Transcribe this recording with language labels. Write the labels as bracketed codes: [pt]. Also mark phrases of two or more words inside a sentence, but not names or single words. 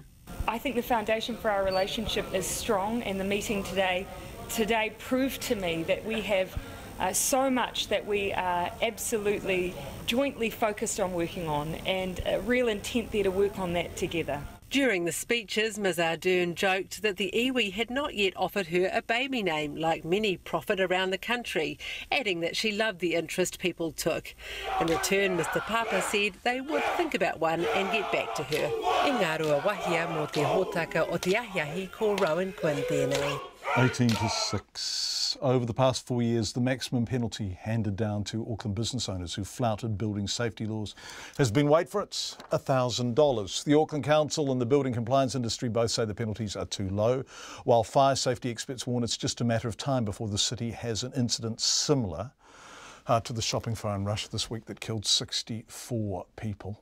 [en] I think the foundation for our relationship is strong, and the meeting today proved to me that we have so much that we are absolutely jointly focused on working on, and a real intent there to work on that together. During the speeches, Ms Ardern joked that the iwi had not yet offered her a baby name, like many prophet around the country, adding that she loved the interest people took. In return, Mr Papa said they would think about one and get back to her. [mi] I Ngārua Wahia mō te hōtaka o te ahiahi ko Rowan Quinn tēnei. [en] 18-6. Over the past 4 years, the maximum penalty handed down to Auckland business owners who flouted building safety laws has been, wait for it, $1,000. The Auckland Council and the building compliance industry both say the penalties are too low, while fire safety experts warn it's just a matter of time before the city has an incident similar to the shopping fire in Russia this week that killed 64 people.